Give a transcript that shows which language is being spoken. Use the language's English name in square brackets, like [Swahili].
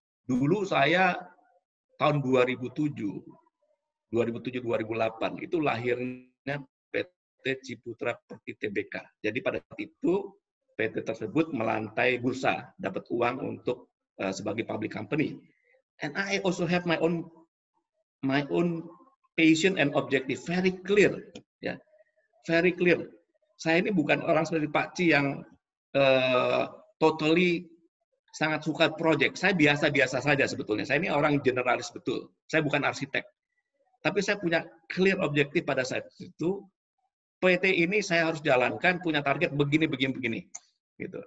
[Indonesian] Dulu saya tahun 2007-2008 itu lahirnya PT Ciputra Property Tbk. Jadi pada saat itu PT tersebut melantai bursa, dapat uang untuk sebagai public company. [English] And I also have my own passion and objective very clear, ya, very clear. [Indonesian] Saya ini bukan orang seperti Pak Ci yang totally sangat suka project. Saya biasa-biasa saja sebetulnya. Saya ini orang generalis betul. Saya bukan arsitek. Tapi saya punya clear objektif pada saat itu. PT ini saya harus jalankan, punya target begini. Gitu.